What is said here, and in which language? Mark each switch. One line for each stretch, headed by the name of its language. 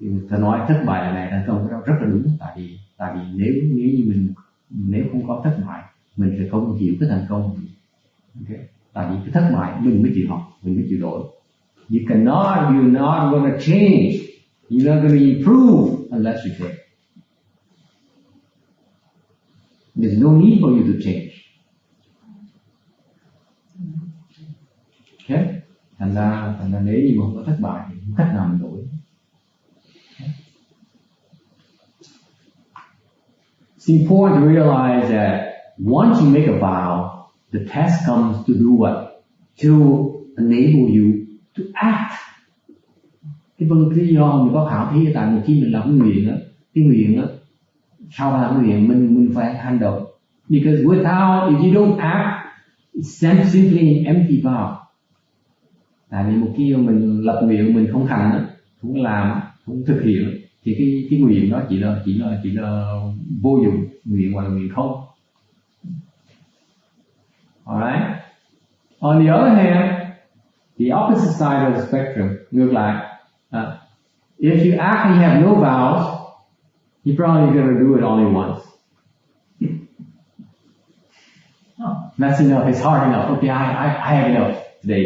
Vietnamese: Ta nói thất bại là này thành công cái đó rất là đúng, tại vì nếu không có thất bại mình sẽ không hiểu cái thành công. Okay. Tại vì cái thất bại mình mới chịu học, mình mới chịu đổi.
English: You're not gonna change, you're not gonna improve unless you fail. There's no need for you to change. Okay.
Vietnamese: Thành ra nếu như mà không có thất bại thì không cách nào mình đổi.
English: It's important to realize that once you make a vow, the test comes to do what? To enable you to act.
Vietnamese: Cái lý do mình có khảo thí tại vì khi mình làm cái nguyện á, sau làm cái nguyện mình phải hành động.
English: Because if you don't act, it's simply an empty vow.
Vietnamese: Tại vì một khi mình lập nguyện mình không hành á, không làm, không thực hiện thì cái nguyện đó chỉ là vô dụng, nguyện hoặc là nguyện không.
English: Alright. On the other hand, the opposite side of the spectrum,
Vietnamese: ngược lại,
English: if you act and you have no vows, you're probably going to do it only once. That's enough. It's hard enough. Okay, I have enough today.